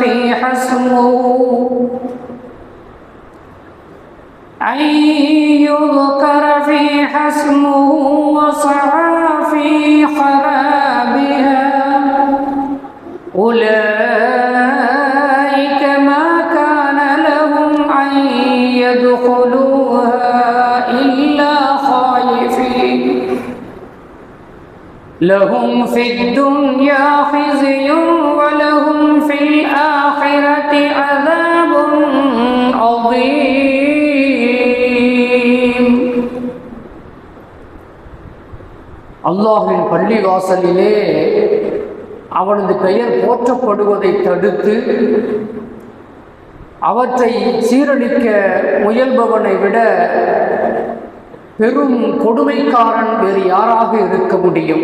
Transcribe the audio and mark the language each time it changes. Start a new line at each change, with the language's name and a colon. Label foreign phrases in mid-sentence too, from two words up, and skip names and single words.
Arabic: فيها اسمه وسعى في خرابها أولئك ما كان لهم أن يدخلوها إلا خائفين لهم في الدنيا خزي ولهم في الآخرة عذاب عظيم.
Tamil: அல்லாஹ்வின் பள்ளி வாசலிலே அவனது பெயர் போற்றப்படுவதை தடுத்து அவற்றை சீரழிக்க முயல்பவனை விட பெரும் கொடுமைக்காரன் வேறு யாராக இருக்க முடியும்?